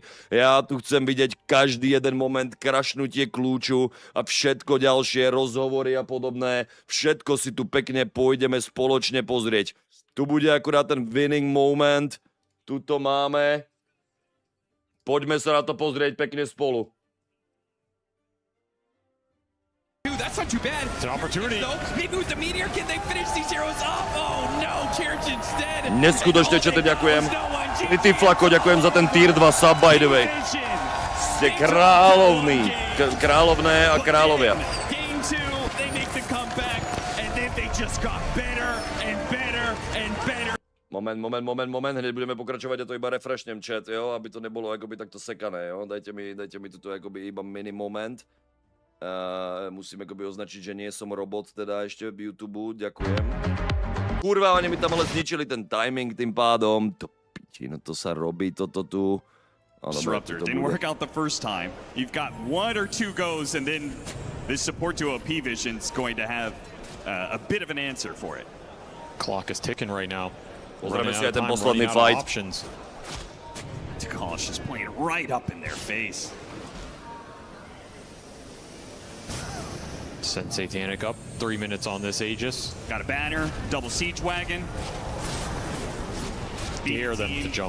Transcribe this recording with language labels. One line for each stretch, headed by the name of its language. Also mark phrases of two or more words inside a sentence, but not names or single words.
Slovak: Ja tu chcem vidieť každý jeden moment, krašnutie kľúču a všetko ďalšie, rozhovory a podobné. Všetko si tu pekne pôjdeme spoločne pozrieť. Tu bude akurát ten
English: winning moment.
Slovak: Tuto máme. Poďme sa na to pozrieť pekne spolu.
English: That's not too bad. It's an opportunity. Maybe with the meteor, can they finish these heroes off? Oh no, Church instead.
Slovak: Neskutočne, čo te ďakujem. Ty Flako, ďakujem za ten
English: tier 2 sub, by the way.
Slovak: Ste kráľovní. Kráľovné a kráľovia.
English: Game 2, they make the comeback, and then they just got better and better and better.
Slovak: Moment,
Czech: hned budeme pokračovat, já to iba refreshnem chat, jo, aby to nebylo jakoby takto sekané, jo, dajte mi tuto jakoby iba mini moment. Musím jakoby označit,
Slovak: že nie som robot teda ještě v YouTube, ďakujem. Kurva, oni mi tam ale zničili ten timing tým pádom, to piči, no to sa robí toto tu.
English: Disruptor didn't work out the first time. You've got 1 or 2 goes and then this support duo PVISION's going to have a bit of an answer for it. Clock is ticking right now.
Slovak: Pozrieme si aj ten posledný fight.
English: Takali's just playing right up in their face. Send Satanic up. 3 minutes on this Aegis. Got a banner, double siege wagon. Dare them to jump.